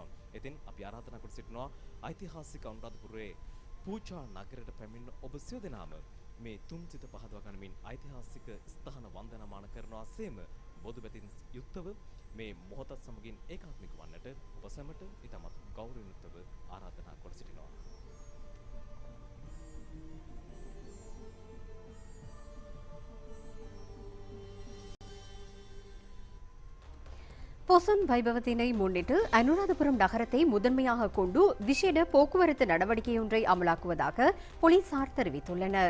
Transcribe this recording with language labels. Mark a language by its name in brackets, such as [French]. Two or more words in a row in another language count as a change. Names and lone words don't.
[Sinhala] ඉතින් අපි ආරාධනා කර සිටිනවා ඓතිහාසික අනුරාධපුරයේ පූජා නගරයට පැමිණ ඔබ සියලු දෙනාම මේ තුන් සිත පහදවා ගනිමින් ඓතිහාසික ස්ථාන වන්දනාමාන කරනවා සේම බොදු බැතින් යුක්තව මේ මොහොතත් සමගින් ඒකාත්මික වන්නට ඔබ සැමට ඉතාමත් ගෞරවයෙන් යුක්තව ආරාධනා කර සිටිනවා. [Tamil] பொசன் வைபவத்தினை முன்னிட்டு அனுராதபுரம் நகரத்தை முதன்மையாக கொண்டு விசேட போக்குவரத்து நடவடிக்கையொன்றை அமலாக்குவதாக போலீசார் தெரிவித்துள்ளனர்.